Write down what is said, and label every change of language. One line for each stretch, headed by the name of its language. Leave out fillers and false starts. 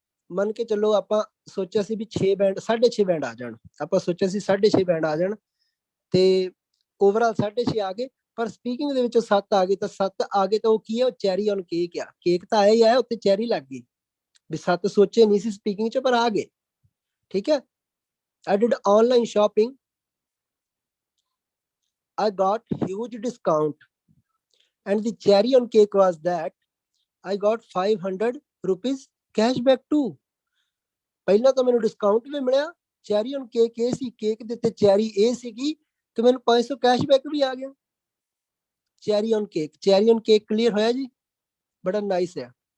Punjabi: ਮੰਨ ਕੇ ਚੱਲੋ ਆਪਾਂ ਸੋਚਿਆ ਸੀ ਵੀ 6 ਬੈਂਡ 6.5 ਬੈਂਡ ਆ ਜਾਣ, ਆਪਾਂ ਸੋਚਿਆ ਸੀ 6.5 ਬੈਂਡ ਆ ਜਾਣ, ਤੇ ਓਵਰਆਲ 6.5 ਆ ਗਏ, ਪਰ ਸਪੀਕਿੰਗ ਦੇ ਵਿੱਚੋਂ 7 ਆ ਗਏ। ਤਾਂ 7 ਆ ਗਏ ਤਾਂ ਉਹ ਕੀ ਹੈ, ਉਹ ਚੈਰੀ ਔਨ ਕੇਕ ਆ, ਕੇਕ ਤਾਂ ਆਇਆ ਹੀ ਆਇਆ, ਉੱਤੇ ਚੈਰੀ ਲੱਗ ਗਈ ਵੀ 7 ਸੋਚੇ ਨਹੀਂ ਸੀ ਸਪੀਕਿੰਗ ਚ, ਪਰ ਆ ਗਏ, ਠੀਕ ਹੈ।
English: I did online shopping, I got huge discount, and the cherry on cake was that I got 500 rupees cashback too।
Punjabi: ਪਹਿਲਾਂ ਤਾਂ ਮੈਨੂੰ ਡਿਸਕਾਊਂਟ ਵੀ ਮਿਲਿਆ, ਚੈਰੀ ਔਨ ਕੇਕ ਇਹ ਸੀ, ਕੇਕ ਦੇ ਉੱਤੇ ਚੈਰੀ ਇਹ ਸੀਗੀ, ਤੇ ਮੈਨੂੰ 500 ਕੈਸ਼ਬੈਕ ਵੀ ਆ ਗਿਆ। Cherry on cake, cherry on cake clear ਹੋਇਆ ਜੀ? ਬੜਾ ਨਾਈਸ ਹੈ।